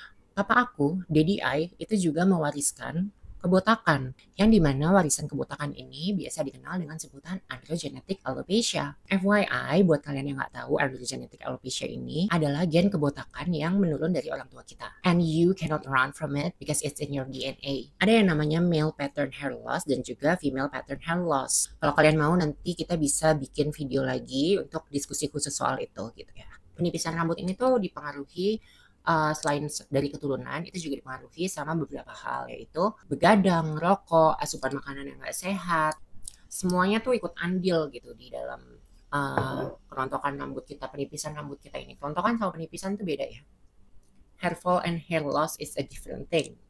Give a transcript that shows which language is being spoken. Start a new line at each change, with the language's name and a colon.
Indonesian: Papa aku, Daddy I, itu juga mewariskan kebotakan, yang dimana warisan kebotakan ini biasa dikenal dengan sebutan androgenetic alopecia. FYI, buat kalian yang nggak tahu, androgenetic alopecia ini adalah gen kebotakan yang menurun dari orang tua kita.
English: And you cannot run from it because it's in your DNA.
Indonesian: Ada yang namanya male pattern hair loss dan juga female pattern hair loss. Kalau kalian mau, nanti kita bisa bikin video lagi untuk diskusi khusus soal itu gitu ya. Penipisan rambut ini tuh dipengaruhi selain dari keturunan itu juga dipengaruhi sama beberapa hal, yaitu begadang, rokok, asupan makanan yang nggak sehat, semuanya tuh ikut andil gitu di dalam kerontokan rambut kita, penipisan rambut kita ini. Kerontokan sama penipisan tuh beda ya.
English: Hair fall and hair loss is a different thing.